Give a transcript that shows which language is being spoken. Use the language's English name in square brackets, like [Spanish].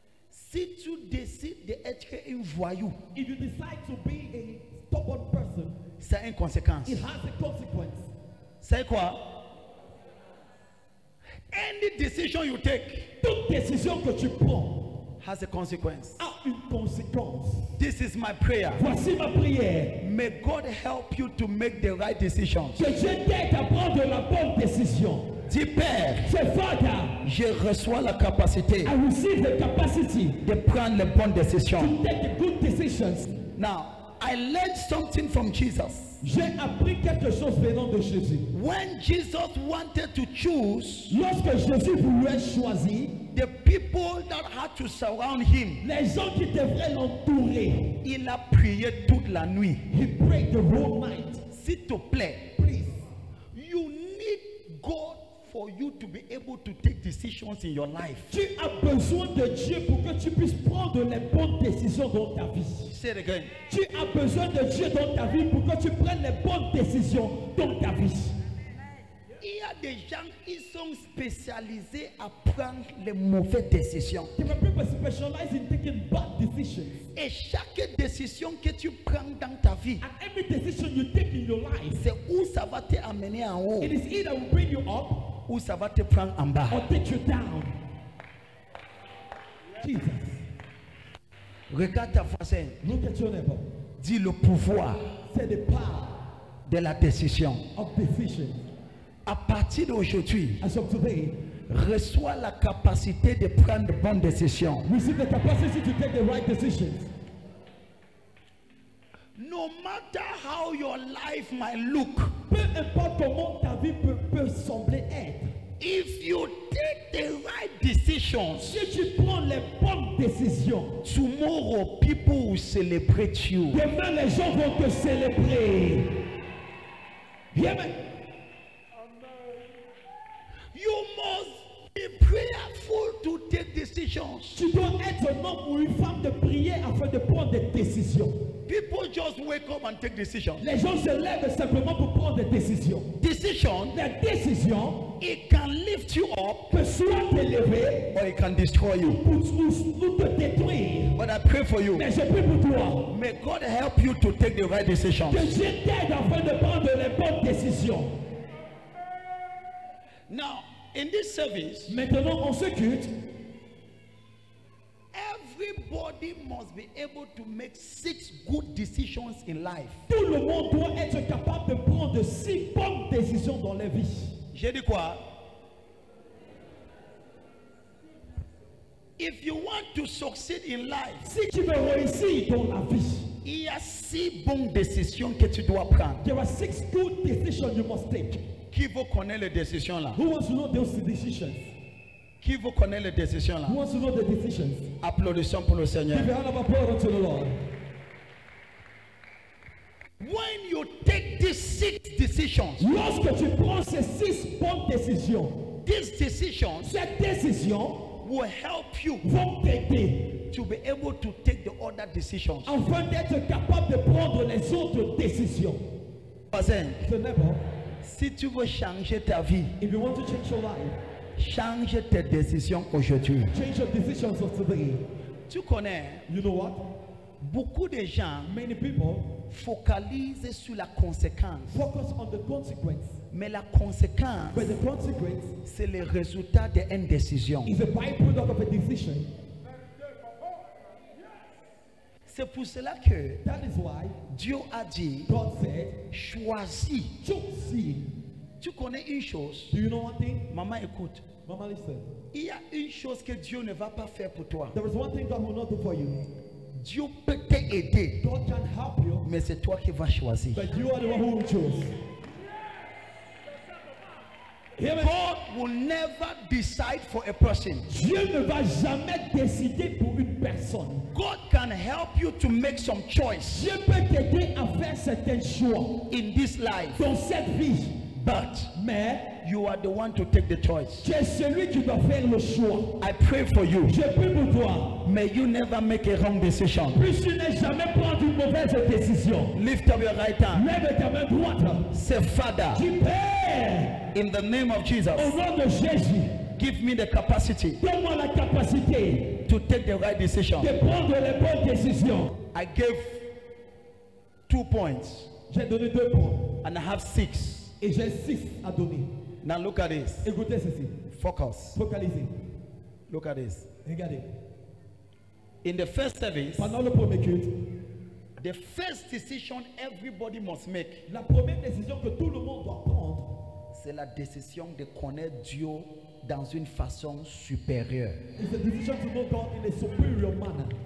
[French] Si tu décides d'être un voyou, [English] If you decide to be a stubborn person, [French] ça a une conséquence. [English] it has a consequence. [French] C'est quoi? [English] Any decision you take [French] Toute décision que tu prends [English] has a consequence. [French] a une conséquence. [English] This is my prayer. [French] Voici ma prière. [English] May God help you to make the right decisions. [French] Que Dieu t'aide à prendre la bonne décision. Dis Père, [English] Say, Father, [French] je reçois la capacité [English] I receive the capacity [French] de prendre les bonnes décisions. [English] to take the good decisions. Now, I learned something from Jesus. [French] J'ai appris quelque chose venant de Jésus. [English] When Jesus wanted to choose [French] Lorsque Jésus voulait choisir [English] the people that had to surround him, [French] les gens qui devraient l'entourer, il a prié toute la nuit. [English] he prayed the whole night. [French] S'il te plaît, [English] Please, you need God for you to be able to take decisions in your life. [French] tu as besoin de Dieu pour que tu puisses prendre les bonnes décisions dans ta vie. [English] Say it again. [French] Tu as besoin de Dieu dans ta vie pour que tu prennes les bonnes décisions dans ta vie. Il y a des gens qui sont spécialisés à prendre les mauvaises décisions. [English] There are people specialized in taking bad decisions. [French] Et chaque décision que tu prends dans ta vie, [English] And every decision you take in your life, [French] c'est où ça va te amener en haut, [English] it is either will bring you up [French] ou ça va te prendre en bas. [English] or take you down. Jesus. [French] Regarde ta voisin. [English] Look at your neighbor. [French] Dis le pouvoir [English] Say the power [French] de la décision. [English] of decision. [French] À partir d'aujourd'hui, [English] As of today, [French] reçois la capacité de prendre de bonnes décisions. [English] receive the capacity to take the right decisions. No matter how your life might look, [French] Peu importe comment ta vie peut sembler être, [English] if you take the right decisions, [French] si tu prends les bonnes décisions, [English] tomorrow people will celebrate you. [French] demain les gens vont te célébrer. [English] Hear me? You must be prayerful to take decisions. [French] Tu dois être un homme ou une femme de prier afin de prendre des décisions. [English] People just wake up and take decisions. [French] Les gens se lèvent simplement pour prendre des décisions. [English] Decision, [French] La décision [English] it can lift you up [French] peut soit t'élever [English] or it can destroy you. [French] ou te détruire. [English] But I pray for you. [French] Mais je prie pour toi. [English] May God help you to take the right decisions. [French] Que Dieu t'aide afin de prendre les bonnes décisions. [English] Now, in this service, [French] Maintenant, en ce culte, [English] everybody must be able to make 6 good decisions in life. [French] tout le monde doit être capable de prendre 6 bonnes décisions dans la vie. J'ai dit quoi? [English] If you want to succeed in life, [French] Si tu veux réussir dans la vie, il y a 6 bonnes décisions que tu dois prendre. [English] there are 6 good decisions you must take. [French] Qui veut connaître les décisions là? [English] Who wants to know those decisions? [French] Qui veut connaître les décisions là? [English] Who wants to know the decisions? [French] Applaudissons pour le Seigneur. [English] Give a hand of applause unto the Lord. When you take these 6 decisions, [French] Lorsque tu prends ces 6 bonnes décisions, [English] these decisions [French] ces décisions [English] will help you [French] vont t'aider [English] to be able to take the other decisions. [French] afin d'être capable de prendre les autres décisions. Voisin, [English] So never, [French] si tu veux changer ta vie, [English] if you want to change your life, [French] change tes décisions aujourd'hui. [English] change your decisions of today. [French] Tu connais, [English] You know what? [French] beaucoup de gens [English] Many people [French] focalisent sur la conséquence. [English] focus on the consequence, [French] Mais la conséquence, [English] but the consequence [French] c'est le résultat d'une décision. [English] is a byproduct of a decision. [French] C'est pour cela que [English] That is why [French] Dieu a dit, [English] God said, [French] choisis. [English] choose. [French] Tu connais une chose, [English] Do you know one thing? [French] maman écoute, [English] Mama, listen. [French] il y a une chose que Dieu ne va pas faire pour toi. [English] There is one thing God will not do for you. [French] Dieu peut t'aider, [English] God can help you, [French] mais c'est toi qui vas choisir. [English] but you are the one who will choose. Hear me? God will never decide for a person. [French] Dieu ne va jamais décider pour une personne. [English] God can help you to make some choice [French] Dieu peut t'aider à faire certains choix [English] in this life, [French] dans cette vie. [English] but [French] Mais [English] you are the one to take the choice. [French] tu es celui qui doit faire le choix. [English] I pray for you. [French] Je prie pour toi. [English] May you never make a wrong decision. [French] Puis tu n'aies jamais prendre une mauvaise décision. [English] Lift up your right hand. [French] Lève ta main droite. [English] Say, Father, [French] Dis Père, [English] in the name of Jesus, [French] au nom de Jésus, [English] give me the capacity [French] donne-moi la capacité [English] to take the right decision. [French] de prendre les bonnes décisions. [English] I gave 2 points [French] J'ai donné 2 points [English] and I have 6. [French] et j'ai 6 à donner. [English] Now look at this. [French] Écoutez ceci. [English] Focus. [French] Focalisez. [English] Look at this. [French] Regardez. [English] In the first service, [French] Pendant le premier culte, [English] the first decision everybody must make, [French] la première décision que tout le monde doit prendre, c'est la décision de connaître Dieu dans une façon supérieure. [English] is the decision to know God in a superior manner.